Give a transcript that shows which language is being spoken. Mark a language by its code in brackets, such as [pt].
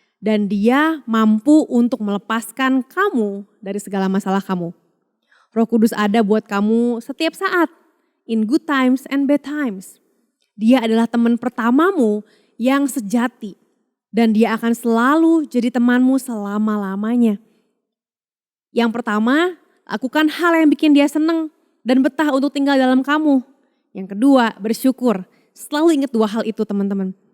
[id] Dan Dia mampu untuk melepaskan kamu dari segala masalah kamu. Roh Kudus ada buat kamu setiap saat. [en] In good times and bad times. [id] Dia adalah teman pertamamu yang sejati. Dan Dia akan selalu jadi temanmu selama-lamanya. Yang pertama, lakukan hal yang bikin Dia senang dan betah untuk tinggal dalam kamu. Yang kedua, bersyukur. Selalu ingat dua hal itu, teman-teman.